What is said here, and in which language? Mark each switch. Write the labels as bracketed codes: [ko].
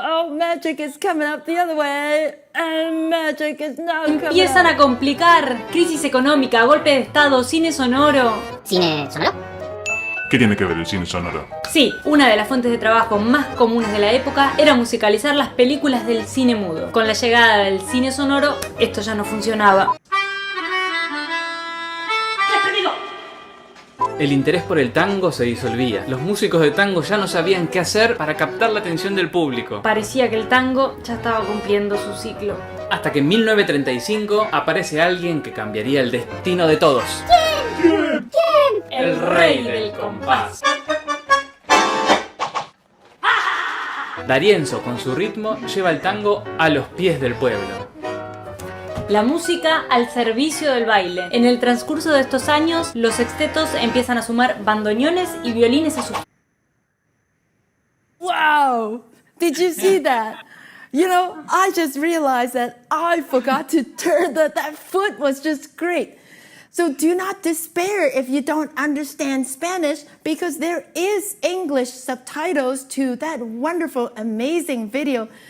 [en] Magic is coming up the other way. And magic is now coming up. [es] Empiezan a complicar. Crisis económica, golpe de estado, cine sonoro. ¿Cine sonoro? ¿Qué tiene que ver el cine sonoro? Sí, una de las fuentes de trabajo más comunes de la época era musicalizar las películas del cine mudo. Con la llegada del cine sonoro, esto ya no funcionaba. El interés por el tango se disolvía. Los músicos de tango ya no sabían qué hacer para captar la atención del público. Parecía que el tango ya estaba cumpliendo su ciclo. Hasta que en 1935 aparece alguien que cambiaría el destino de todos. ¿Quién? El rey del compás. D'Arienzo, con su ritmo, lleva el tango a los pies del pueblo. La música al servicio del baile. En el transcurso de estos años, los sextetos empiezan a sumar bandoneones y violines a sus... [en] Wow! Did you see that? You know, I just realized that I forgot to turn that foot was just great. So do not despair if you don't understand Spanish, because there is English subtitles to that wonderful, amazing video.